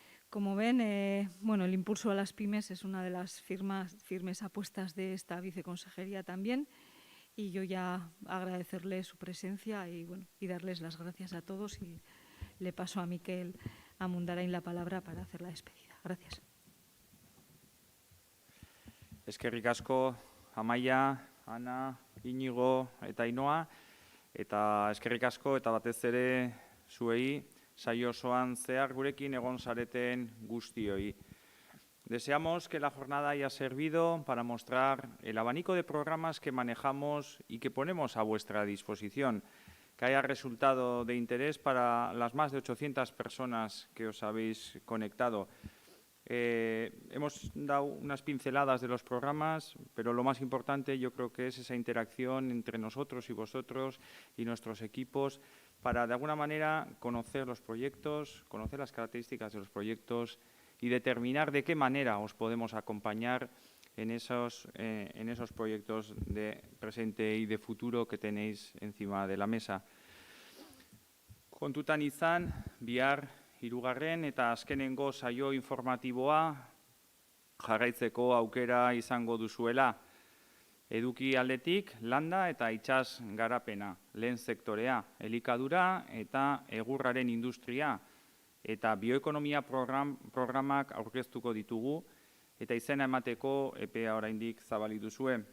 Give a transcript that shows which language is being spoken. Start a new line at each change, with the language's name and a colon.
Spanish: Como ven, bueno, el impulso a las pymes es una de las firmes apuestas de esta viceconsejería también, y yo ya agradecerles su presencia y, bueno, y darles las gracias a todos, y le paso a Miquel Amundarain la palabra para hacer la despedida. Gracias.
Basque: Eskerrik asko, Amaia, Ana, Inigo eta Ainoa, eta eskerrik asko eta batez ere zuei saio osoan zehar gurekin egon zareten guztioi.
Spanish: Deseamos que la jornada haya servido para mostrar el abanico de programas que manejamos y que ponemos a vuestra disposición, que haya resultado de interés para las más de 800 personas que os habéis conectado. Hemos dado unas pinceladas de los programas, pero lo más importante yo creo que es esa interacción entre nosotros y vosotros y nuestros equipos para, de alguna manera, conocer los proyectos, conocer las características de los proyectos y determinar de qué manera os podemos acompañar en esos proyectos de presente y de futuro que tenéis encima de la mesa.
Basque: Kontutan izan, bihar hirugarren eta azkenengo saio informatiboa jarraitzeko aukera izango duzuela. Eduki aldetik, landa eta itsas garapena, lehen sektorea, elikadura eta egurraren industria eta bioekonomia programak aurkeztuko ditugu, eta izena emateko epea oraindik zabali duzue.